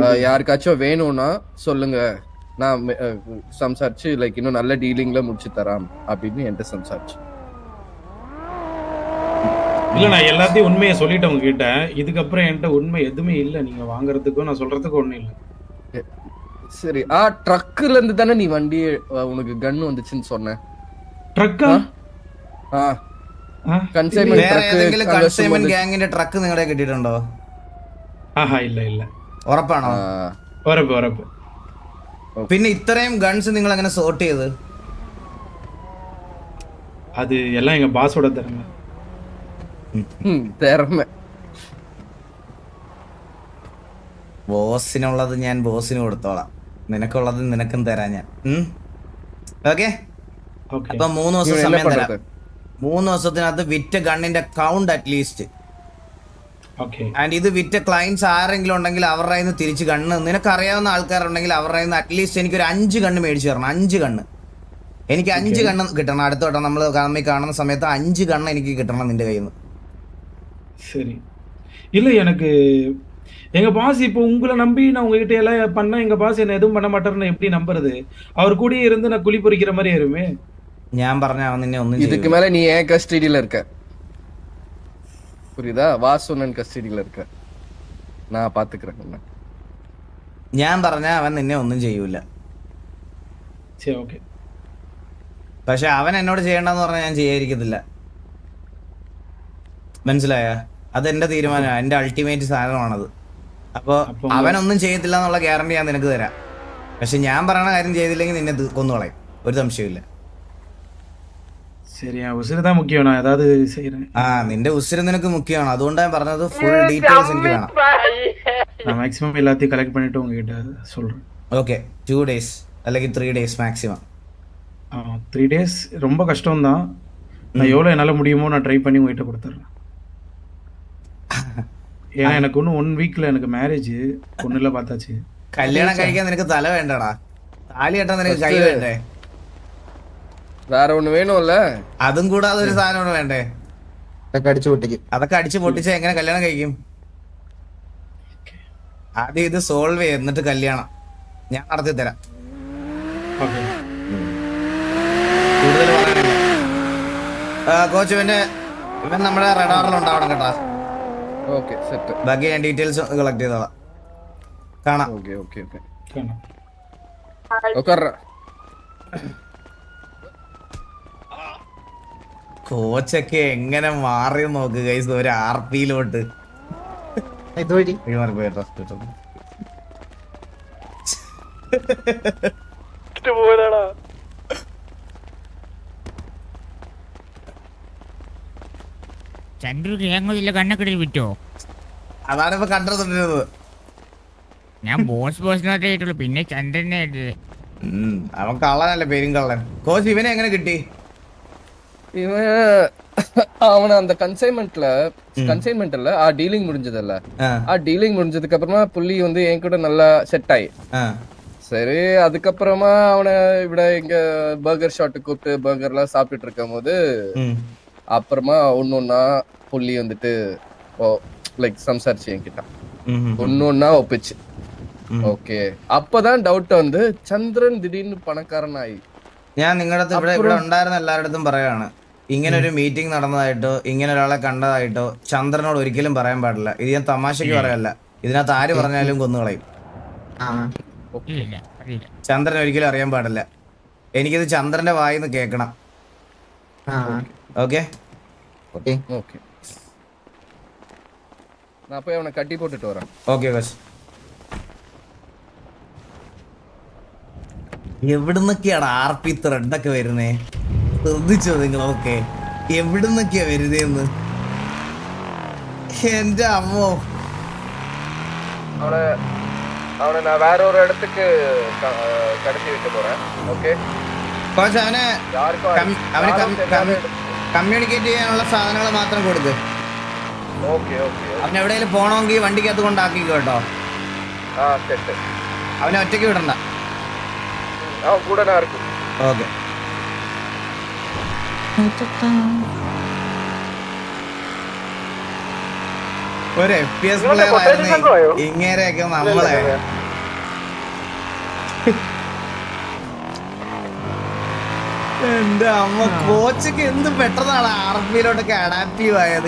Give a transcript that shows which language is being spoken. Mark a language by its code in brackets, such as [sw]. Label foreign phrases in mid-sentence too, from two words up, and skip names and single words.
[ta] யாருக்காச்சும் வேணும்னா சொல்லுங்க, நான் சம்சாரிச்சு லைக் இன்னும் நல்ல டீலிங்ல முடிச்சு தராம் அப்படின்னு என்கிட்ட சம்சாரிச்சு. இல்லை, நான் எல்லாத்தையும் உண்மையை சொல்லிட்டேன் உங்ககிட்ட. இதுக்கப்புறம் என்கிட்ட உண்மை எதுவுமே இல்லை. நீங்க வாங்குறதுக்கும் நான் சொல்றதுக்கும் ஒன்றும் இல்லை. சரி, ட்ரக்ல இருந்து தானே நீ வண்டி உனக்கு கன் வந்துச்சுன்னு சொன்ன? ட்ரக்கா? [ml] കൺസൈൻമെന്റ് വേറെ ഏതെങ്കിലും കൺസൈൻമെന്റ് ഗ്യാങ്ങിന്റെ ട്രക്ക് നിങ്ങളുടെ കിട്ടിയിട്ടുണ്ടോ? ആഹാ, ഇല്ല ഇല്ല. ഉറപ്പാണോ? ഉറപ്പ്. പിന്നെ ഇത്രയും ഗൺസ് നിങ്ങൾ എങ്ങനെ സോർട്ട് ചെയ്ത്? [ta] அது எல்லாம் எங்க பாஸோட திறமை. [ml] തിരമ ബോസിനുള്ളത് ഞാൻ ബോസിന് കൊടുത്തോളാം, നിനക്കുള്ളത് നിനക്കും തരാം ഞാൻ. ഓക്കെ, ഓക്കെ അപ്പൊ 3 ദിവസം ഇവൻ സമയം എന്നെ തരാം. പണ്ടത്തെ? 3 ദിവസത്തിനകത്ത് വിറ്റ ഗണ്ണിന്റെ കൗണ്ട് അറ്റ്ലീസ്റ്റ്, ഓക്കെ ആൻഡ് ഇത് വിറ്റ ക്ലയൻസ് ആരെങ്കിലും ഉണ്ടെങ്കിൽ അവരുടെ കയ്യിൽ നിന്ന് തിരിച്ച് ഗണ്ണ്, നിനക്കറിയാവുന്ന ആൾക്കാരുണ്ടെങ്കിൽ അവരുടെ കയ്യിൽ നിന്ന് അറ്റ്ലീസ്റ്റ് എനിക്കൊരു 5 ഗണ്ണ് മേടിച്ചു തരണം. 5 ഗണ്ണ് എനിക്ക് 5 ഗണ്ണ് കിട്ടണം. അടുത്ത വട്ടം നമ്മൾ കാണുന്ന സമയത്ത് 5 ഗണ്ണ് എനിക്ക് കിട്ടണം നിന്റെ കയ്യിൽ നിന്ന്. [ta] சரி இல்லை எனக்கு எங்க பாஸ் இப்போ உங்களை நம்பி நான் உங்ககிட்ட எல்லாம் பண்ண எங்க பாஸ் என்ன எதுவும் பண்ண மாட்டாருன்னு எப்படி நம்புறது? அவர் கூடயே இருந்து நான் குழி பொறிக்கிற மாதிரி ஆயிருமே. [ml] ഞാൻ പറഞ്ഞ അവൻ നിന്നെ ഒന്നും [ta] இதுக்கு [ml] ചെയ്യൂല. [ta] மேல நீ ஏன் கஸ்டடியில இருக்க புரியுதா? வாசுனன் கஸ்டடியில இருக்க, நான் பாத்துக்கிறேன் உன்னை. [ml] ഞാൻ പറഞ്ഞ അവൻ നിന്നെ ഒന്നും ചെയ്യൂല. [ta] சரி ஓகே [ml] പക്ഷെ അവൻ എന്നോട് ചെയ്യണ്ടെന്ന് പറഞ്ഞാൽ ഞാൻ ചെയ്യാതിരിക്കത്തില്ല. മനസ്സിലായ? അതെന്റെ തീരുമാനമാണ്, എന്റെ അൾട്ടിമേറ്റ് സാധനമാണത്. അപ്പോൾ അപ്പം അവനൊന്നും ചെയ്യത്തില്ല എന്നുള്ള ഗ്യാരണ്ടി ഞാൻ നിനക്ക് തരാം. പക്ഷെ ഞാൻ പറയണ കാര്യം ചെയ്തില്ലെങ്കിൽ നിന്നെ കൊന്നുകളയും, ഒരു സംശയമില്ല. [ta] சரி என் உசுறு தான் முக்கியம், நான் ஏதாவது செய்கிறேன். [ml] ആ, നിന്റെ ഉസിര് നിനക്ക് മുഖ്യമാണ്, അതുകൊണ്ടാണ് ഞാൻ പറഞ്ഞത് [en] full details [ml] എനിക്ക് വേണം. [ta] நான் மேக்ஸிமம் எல்லாத்தையும் கலெக்ட் பண்ணிட்டு உங்ககிட்ட சொல்கிறேன். [ml] ഓക്കെ, 2 days അല്ലെങ്കിൽ 3 [en] days maximum. [ta] 3 days ரொம்ப கஷ்டம்தான். நான் எவ்வளோ என்னால் முடியுமோ நான் ட்ரை பண்ணி உங்ககிட்ட கொடுத்துட்றேன். ஏன்னா எனக்கு ஒன்றும் 1 வீக்கில் எனக்கு மேரேஜ், பொண்ணுல பார்த்தாச்சு. [ml] കല്യാണം കഴിക്കാൻ നിനക്ക് തല വേണ്ടടാ, താലി കെട്ടാൻ നിനക്ക് കൈ വേണ്ടേ? [ta] வேற ஒண்ணு வேணும்ல? [ml] അതും കൂടാതെ ഒരു സാധനം കൂടെ വേണ്ടേ? ഇതൊക്കെ അടിച്ചു പൊട്ടിക്കും. അതൊക്കെ അടിച്ച് പൊട്ടിച്ച് എങ്ങനെ കല്യാണം കഴിക്കും? ആദ്യം ഇത് സോൾവ് ചെയ്ത് എന്നിട്ട് കല്യാണം ഞാൻ നടത്തി തരാം. [ta] ஓகே [ml] കൂടുതൽ പറയാനില്ല. കോച്ച് ഇവൻ നമ്മുടെ റഡാറിലുണ്ടാവണം കേട്ടാ. [en] okay set. [ml] ബാക്കി ഞാൻ [en] details collect [ml] ചെയ്തോളാം. കാണാം. [en] okay okay okay [ml] കാണാം. [ta] உட்கார்ற. [ml] കോച്ചൊക്കെ എങ്ങനെ മാറി നോക്ക് ഗൈസ്, ഒരു RP-ലോട്ട്. ഇതുവഴി ചന്ദ്രു കേങ്ങോതില്ല കണ്ണക്കടയിൽ വിറ്റോ? അതാണ് ഇപ്പൊ കണ്ടിരുന്നത്. ഞാൻ ബോസിനകത്തേ ആയിട്ടുള്ളൂ, പിന്നെ ചന്ദ്രനെ ആയിട്ട്. അവൻ കള്ളനല്ലേ, പേരും കള്ളൻ. കോച്ച് ഇവനെ എങ്ങനെ കിട്ടി? [ta] இவன் அவன அந்த கன்சைன்மெண்ட்ல டீலிங் முடிஞ்சதுல்ல, டீலிங் முடிஞ்சதுக்கு அப்புறமா புள்ளி வந்து என் கூட நல்லா செட் ஆயி, சரி அதுக்கப்புறமா அவனை இவிட இங்க பர்கர் ஷாட்டு கூப்பிட்டு பர்கர்லாம் சாப்பிட்டுட்டு இருக்கும் போது அப்புறமா ஒன்னொன்னா புள்ளி வந்துட்டு லைக் சம்சாரிச்சு என்கிட்ட ஒன்னொன்னா ஒப்பிச்சு. ஓகே, அப்பதான் டவுட் வந்து ചന്ദ്രൻ திடீர்னு [ml] പണക്കാരൻ ആയി. ഞാൻ നിങ്ങളുടെ ഇവിടെ ഉണ്ടായിരുന്ന എല്ലാവരുടെ പറയാണ്, ഇങ്ങനെ ഒരു മീറ്റിംഗ് നടന്നതായിട്ടോ ഇങ്ങനെ ഒരാളെ കണ്ടതായിട്ടോ ചന്ദ്രനോട് ഒരിക്കലും പറയാൻ പാടില്ല. ഇത് ഞാൻ തമാശക്ക് പറയല്ല, ഇതിനകത്ത് ആര് പറഞ്ഞാലും കൊന്നുകളയും. ചന്ദ്രൻ ഒരിക്കലും അറിയാൻ പാടില്ല. എനിക്കിത് ചന്ദ്രന്റെ വായിന്ന് കേൾക്കണം. ഓക്കെ ഓക്കെ ഓക്കെ, [ta] நான் போய் அவனை கட்டி போட்டுட்டு வரேன். [en] okay coach. [ml] എവിടുന്നൊക്കെയാണ് RP ത്രെഡൊക്കെ വരുന്നേ? ശ്രദ്ധിച്ചോ നിങ്ങളൊക്കെ? എവിടുന്നൊക്കെയാ വരുന്നേന്ന്? എന്റെ അമ്മോ, [ta] அவனை நான் வேற ஒரு இடத்துக்கு கடத்தி வைக்க போறேன். ஓகே [ml] കോച്ച് അവന് കമ്മ്യൂണിക്കേറ്റ് ചെയ്യാനുള്ള സാധനങ്ങൾ മാത്രം കൊടുക്ക്. [en] okay okay [ml] അവൻ എവിടെയെങ്കിലും പോണമെങ്കിൽ വണ്ടിക്കകത്ത് കൊണ്ടാക്കിക്കോ കേട്ടോ. [ta] செட். [ml] അവനെ ഒറ്റയ്ക്ക് വിടണ്ട. [ta] அவன் கூட நான் இருக்கும். [ml] ഓക്കെ. ഒരു FPS പ്ലെയർ ആയിരുന്നു ഇങ്ങനെയൊക്കെ നമ്മളെ. എന്റെ അമ്മ, കോച്ചൊക്കെ എന്ത് പെട്ടെന്നാണ് RP-ലോട്ടൊക്കെ അഡാപ്റ്റീവ് ആയത്.